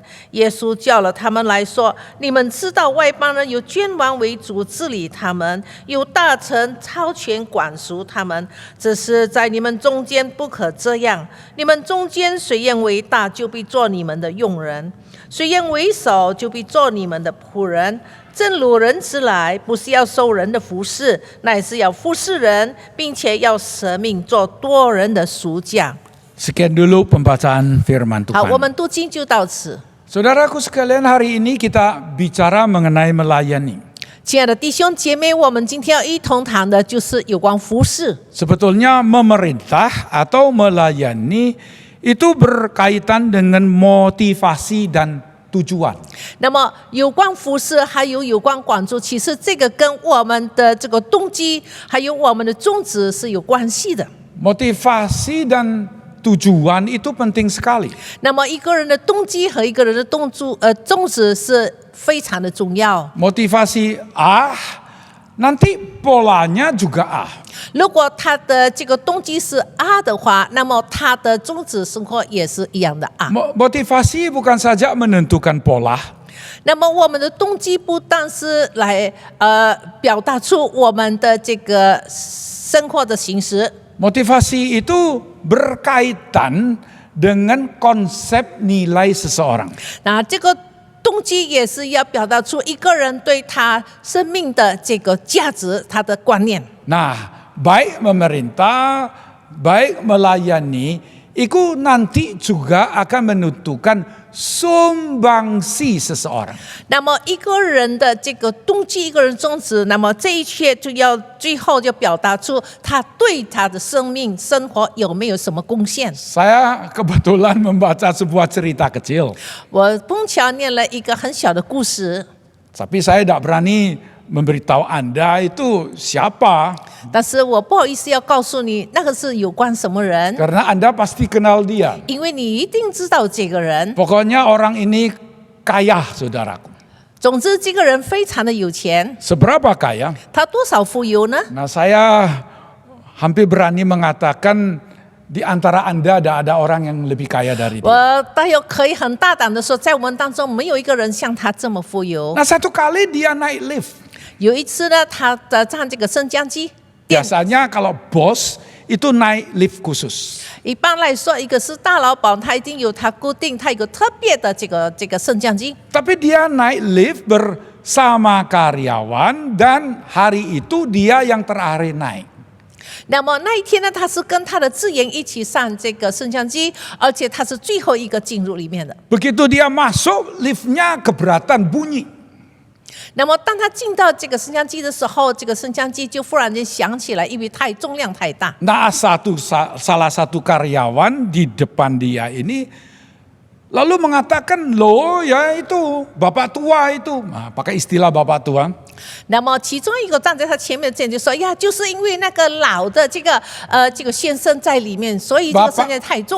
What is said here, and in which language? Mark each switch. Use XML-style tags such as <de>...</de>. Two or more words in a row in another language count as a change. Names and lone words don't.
<zh>耶稣叫了他们来说：“你们知道外邦人有君王为主治理他们，有大臣超权管束他们，只是在你们中间不可这样。你们中间谁愿为大，就必做你们的用人；谁愿为首，就必做你们的仆人。正如人子来，不是要受人的服侍，乃是要服侍人，并且要舍命做多人的赎价。”</zh> <id>Sekian dulu pembacaan firman</id> <zh>好，我</zh> <id>Tuhan.</id> <zh>们读经就到此。</zh> <id>Saudaraku sekalian, hari ini kita bicara mengenai melayani.</id> <zh>亲爱的弟兄姐妹，我们今天要一同谈的就是有关服侍。</zh> <id>Sebetulnya memerintah atau melayani itu berkaitan dengan motivasi dan tujuan.</id> <zh>那么有关服侍，还有关管助，其实这个跟我们的这个动机，还有我们的宗旨是有关系的。</zh> <id>Motivasi dan tujuan itu penting sekali.</id> <zh>那么一个人的动机和一个人的宗旨是非常的重要。</zh> <id>Motivasi A, nanti polanya juga A.</id> <zh>如果他的这个动机是 A 的话，那么他的宗旨生活也是一样的 A。</zh> <id>Motivasi bukan saja menentukan pola,</id> <zh>那么我们的动机不但是来表达出我们的这个生活的形式，</zh> <id>motivasi itu berkaitan dengan konsep nilai seseorang.</id> <zh>那这个动机也是要表达出一个人对他生命的这个价值，他的观念。</zh> <id>Nah, baik memerintah, baik melayani, itu nanti juga akan menentukan sumbangsi seseorang.</id> <zh>那么一个人的这个动机，一个人宗旨，那么这一切就要最后就表达出他对他的生命生活有没有什么贡献。</zh> <id>Saya kebetulan membaca sebuah cerita kecil,</id> <zh>我碰巧念了一个很小的故事，</zh> <id>tapi saya tidak berani memberitahu Anda itu siapa,</id> <zh>但是我不好意思要告诉你那个是有关什么人，</zh> <id>karena Anda pasti kenal dia.</id> <zh>因为你一定知道这个人。</zh> <id>Pokoknya orang ini kaya, saudaraku.</id> <zh>总之，这个人非常的有钱，</zh> <id>Seberapa kaya?</id> <zh>他多少富有呢？</zh> <id>Nah, saya hampir berani mengatakan di antara Anda ada orang yang lebih kaya dari dia.</id> <zh>我大约可以很大胆的说，在我们当中没有一个人像他这么富有。</zh> <id>Nah, satu kali dia naik lift.</id> <zh>有一次呢，他站这个升降机，</zh> <id>Biasanya kalau bos itu naik lift khusus.</id> <zh>一般来说，一个是大老板，他一定有他固定，他有个特别的这个升降机。</zh> <id>Tapi dia naik lift bersama karyawan dan hari itu dia yang terakhir naik.</id> <zh>那么那一天呢，他是跟他的职员一起上这个升降机，而且他是最后一个进入里面的。</zh> <id>Begitu dia masuk, liftnya keberatan bunyi.</id> <zh>那么当他进到这个升降机的时候，这个升降机就忽然间响起来，因为重量太大。</zh> <id>Nah, salah satu karyawan di depan dia ini lalu mengatakan, loh ya itu bapak tua itu. Nah, pakai istilah bapak tua.</id> <zh>那么其中一个站在他前面的人就说：“呀，就是因为那个老的这个先生在里面，所以这个升降太重。</zh>